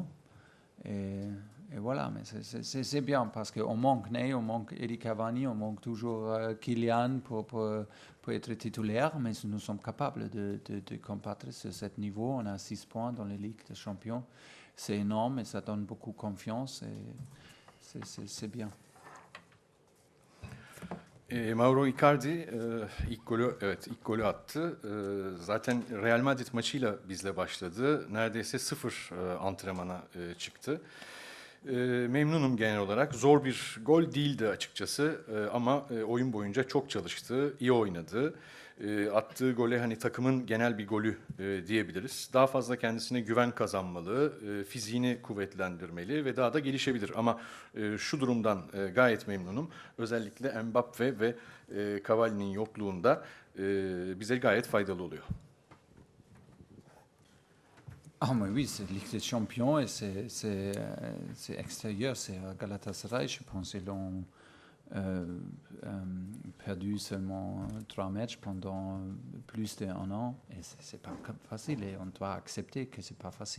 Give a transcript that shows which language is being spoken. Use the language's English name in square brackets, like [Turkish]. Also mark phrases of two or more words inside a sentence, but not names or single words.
[French] Et voilà, mais c'est bien parce qu'on manque Ney, on manque Eric Cavani, on manque toujours Kylian pour être titulaire, mais nous sommes capables de combattre sur ce niveau. On a 6 points dans la Ligue des Champions. C'est énorme et ça donne beaucoup de confiance. Et c'est bien. [Turkish] Mauro Icardi ilk golü attı. Zaten Real Madrid maçıyla bizle başladı. Neredeyse sıfır antrenmana çıktı. Memnunum genel olarak. Zor bir gol değildi açıkçası ama oyun boyunca çok çalıştı, iyi oynadı. Attığı gole hani takımın genel bir golü diyebiliriz. Daha fazla kendisine güven kazanmalı, fiziğini kuvvetlendirmeli ve daha da gelişebilir. Ama şu durumdan gayet memnunum. Özellikle Mbappe ve Cavani'nin yokluğunda bize gayet faydalı oluyor. [French] Ah, mais oui, c'est Ligue des Champions et c'est extérieur, c'est Galatasaray. Je pense qu'ils ont perdu seulement 3 matchs pendant plus d'1 an. Et c'est pas facile et on doit accepter que c'est pas facile.